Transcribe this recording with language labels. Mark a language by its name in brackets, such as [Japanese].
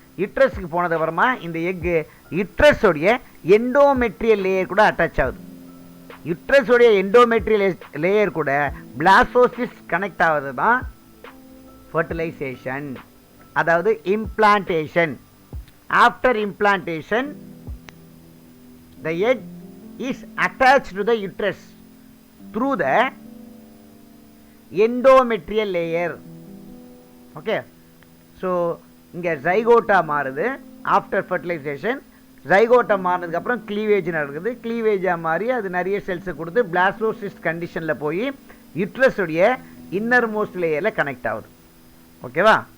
[Tamil] யுட்ரஸ்க்கு போனது அப்புறமா இந்த எக்கு யுட்ரஸோடைய எண்டோமெட்ரியல் லேயர் கூட அட்டாச் ஆகுது. யுட்ரஸோடைய எண்டோமெட்ரியல் லேயர் கூட பிளாஸ்டோசிஸ் கனெக்ட் ஆகுது தான் ஃபர்டிலைசேஷன், அதாவது implantation. [English] After implantation the egg is attached to the uterus through the endometrial layer. [Tamil] Okay, so இங்க ஜைகோட்டா மாறுது. ஆஃப்டர் ஃபர்டிலைசேஷன் ஜைகோட்டா மாறினதுக்கு அப்புறம் க்ளீவேஜ் நடக்குது. க்ளீவேஜா மாறி அது நிறைய செல்ஸை கொடுத்து பிளாஸ்டோசிஸ்ட் கண்டிஷனில் போய் யுட்ரஸுடைய இன்னர் மோஸ்ட் லேயரில் கனெக்ட் ஆகுது. ஓகேவா?